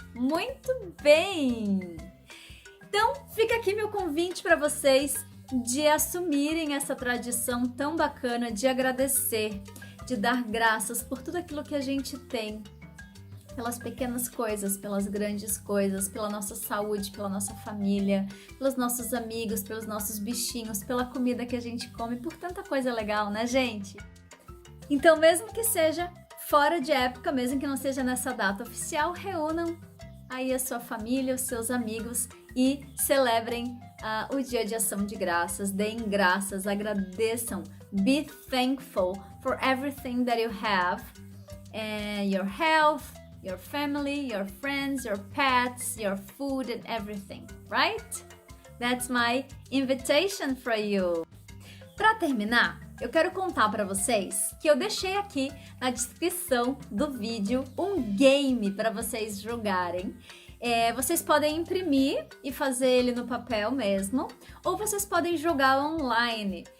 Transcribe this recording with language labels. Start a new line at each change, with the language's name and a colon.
Portuguese: Muito bem! Então, fica aqui meu convite para vocês de assumirem essa tradição tão bacana de agradecer, de dar graças por tudo aquilo que a gente tem, pelas pequenas coisas, pelas grandes coisas, pela nossa saúde, pela nossa família, pelos nossos amigos, pelos nossos bichinhos, pela comida que a gente come, por tanta coisa legal, né, gente? Então, mesmo que seja fora de época, mesmo que não seja nessa data oficial, reúnam aí a sua família, os seus amigos e celebrem o dia de ação de graças, deem graças, agradeçam.
English: Be thankful for everything that you have, your health, your family, your friends, your pets, your food and everything, right? That's my invitation for you.
Portuguese: Para terminar, eu quero contar para vocês que eu deixei aqui na descrição do vídeo um game para vocês jogarem. Vocês podem imprimir e fazer ele no papel mesmo, ou vocês podem jogar online.